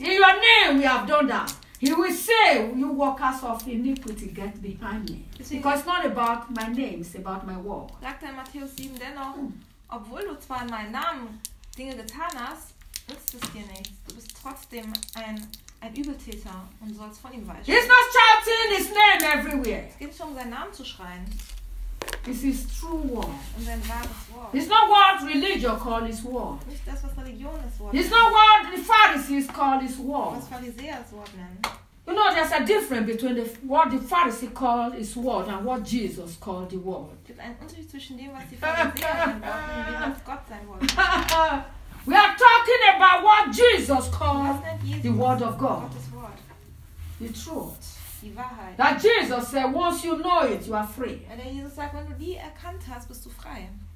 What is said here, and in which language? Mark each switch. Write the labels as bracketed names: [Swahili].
[English] In your name we have done that. He will say, you workers of iniquity, get behind me. Because it's not about my name, it's about my work. [German] Sagt er in Matthäus 7 dennoch, obwohl du zwar in meinem Namen Dinge getan hast, nützt es dir nichts. Du bist trotzdem ein Übeltäter und sollst von ihm weichen. [English] He's not shouting his name everywhere. [German] Es geht nicht um seinen Namen zu schreien. [English] It's his true word. [German] Und sein wahres Wort. [English] It's not what religion calls his word. [German] Nicht das, was Religion das Wort. [English] It's not what the Pharisees call his word. [German] Was Pharisäer das Wort nennen. [English] You know, there's a difference between what the Pharisee called his word and what Jesus called the word. [German] Es gibt einen Unterschied zwischen dem, was die Pharisäer nennen und dem, was Gott sein Wort. [English] We are talking about what Jesus called Jesus the word of God. Word. The truth. [German] Die [English] that Jesus said, once you know it, you are free. [German] Und der Jesus sagt, wenn du die erkannt hast, bist du frei.